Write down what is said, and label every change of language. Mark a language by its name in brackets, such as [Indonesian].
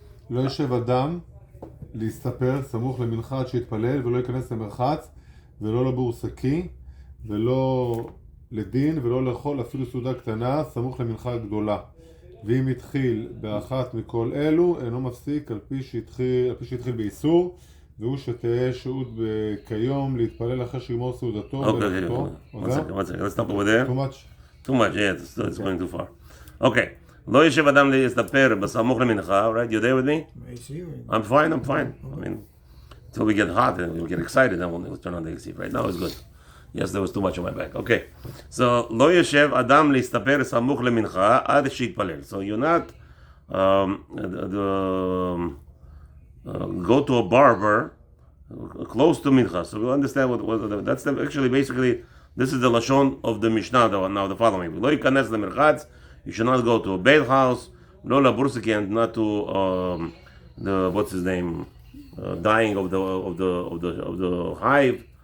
[Hebrew] לא יושב אדם להסתפר סמוך למנחה עד שיתפלל ולא ייכנס למרחץ ולא לבור שקי ולא לדין ולא לאכול אפילו סעודה קטנה סמוך למנחה גדולה. ואם התחיל באחת מכל אלו אינו מפסיק על פי שהתחיל באיסור והוא שתהיה שהות כיום להתפלל אחרי שיגמור סעודתו. [English] Okay. One second. Let's stop over there. Too much, yeah, it's going too far. Okay. [Hebrew] לא ישב אדם להסתפר בסמוך למנחה, right? [English] You there with me? I'm fine. I mean, until we get hot and we get excited, then we'll turn on the AC. Right now it's good. Yes, there was too much on my back. Okay. [Hebrew] So, לא ישב אדם להסתפר סמוך למנחה עד שיתפלל. [English] So you're not go to a barber close to Mincha. So we understand what that's actually basically this is the lashon of the Mishnah now the following. [Hebrew] Lo yikanes lemerchatz. [English] You should not go to a beit house. Lo labursiki, and not to the what's his name dying of the hive.